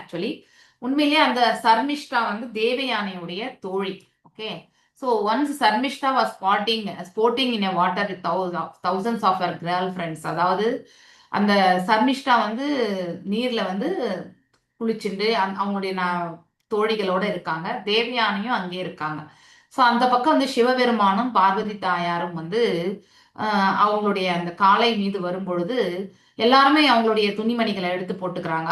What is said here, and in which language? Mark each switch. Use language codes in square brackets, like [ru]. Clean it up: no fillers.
[ta] Actually உண்மையிலேயே அந்த சர்மிஷ்டா வந்து தேவயானியுடைய தோழி. [en] Okay, so once Sarmishta was sporting in a water with thousands of her girlfriends. [ta] அதாவது அந்த சர்மிஷ்டா வந்து நீர்ல வந்து குளிச்சுட்டு அவங்களுடைய தோழிகளோட இருக்காங்க. தேவயானியும் அங்கே இருக்காங்க. ஸோ அந்த பக்கம் வந்து சிவபெருமானும் பார்வதி தாயாரும் வந்து அவங்களுடைய அந்த காலை மீது வரும்பொழுது எல்லாருமே அவங்களுடைய துணிமணிகளை எடுத்து போட்டுக்கிறாங்க.